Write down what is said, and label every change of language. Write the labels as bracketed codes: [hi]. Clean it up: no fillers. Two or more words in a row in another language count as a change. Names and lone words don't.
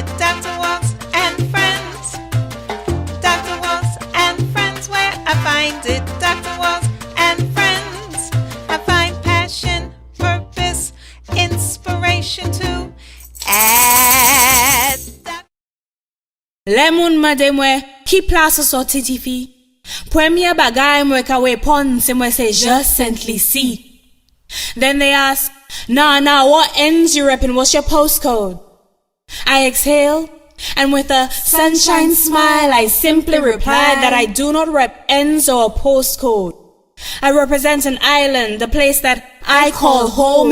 [en] Dr. Walls and friends. Dr. Walls and friends, where I find it? Dr. Walls and friends. I find passion, purpose, inspiration to add. [acf] Le moun mande mwen ki plas ou sorti ti fi. Premier bagay mwen ka wepon se mwen se just Saint Lucie. [en] Then they ask, nah, what ends you reppin'? What's your postcode? I exhale, and with a sunshine smile, I simply reply that I do not rep ends or a postcode. I represent an island, a place that I call home.